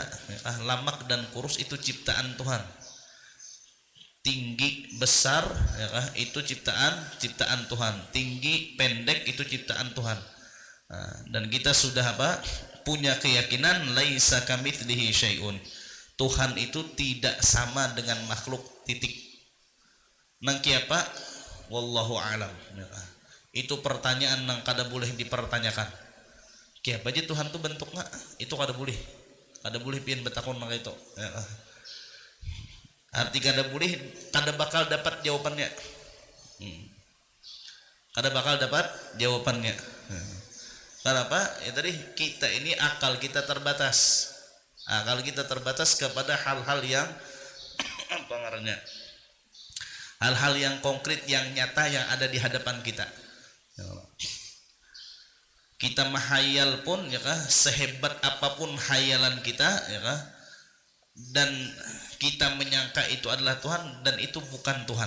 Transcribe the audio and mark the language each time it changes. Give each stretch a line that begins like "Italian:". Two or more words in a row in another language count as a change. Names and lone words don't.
Indonesian: Lamak dan kurus itu ciptaan Tuhan. Tinggi besar, ya, itu ciptaan Tuhan. Tinggi pendek itu ciptaan Tuhan. Nah, dan kita sudah punya keyakinan
Arabic: laisa kamitslihi syai'un.
Indonesian: Tuhan itu tidak sama dengan makhluk, titik.
Banjar: Nang kiapa?
Arabic: Wallahu alam.
Banjar: Itu pertanyaan nang kada boleh dipertanyakan. Kiapa aja Tuhan tuh bentuknya? Itu kada boleh. Kada boleh pian betakon nang itu. Arti kada boleh, kada bakal dapat jawabannya. Kada bakal dapat jawabannya.
Indonesian: Kenapa? Ya tadi kita ini akal kita terbatas. Kalau kita terbatas kepada hal-hal yang apa ngarannya, hal-hal yang konkret, yang nyata, yang ada di hadapan kita. Kita menghayal pun, ya kah, sehebat apapun hayalan kita, ya kah, dan kita menyangka itu adalah Tuhan dan itu bukan Tuhan.